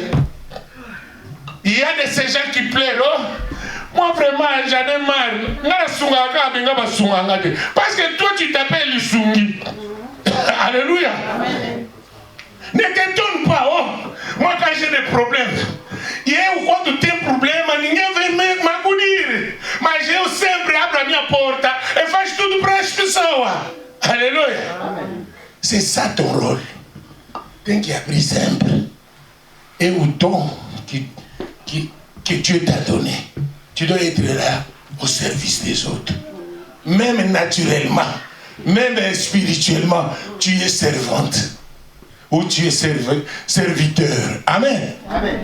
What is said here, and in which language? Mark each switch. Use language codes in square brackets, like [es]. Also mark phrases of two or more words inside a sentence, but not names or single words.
[fr] Il y a de ces gens qui plairont. Moi vraiment j'en ai marre. Parce que toi tu t'appelles Lusungi. Alléluia. Ne t'étonne pas. Oh. Moi quand j'ai des problèmes, il y a [pt] quando tem problema, ninguém vem me acudir. Mas eu sempre abro a minha porta e faço tudo para as pessoas. [fr] Alléluia. C'est ça ton rôle. [pt] Tem que abrir sempre. [fr] Et au don que Dieu t'a donné, tu dois être là au service des autres. Même naturellement, même spirituellement, tu es servante. Ou tu es serviteur. Amen. Amen.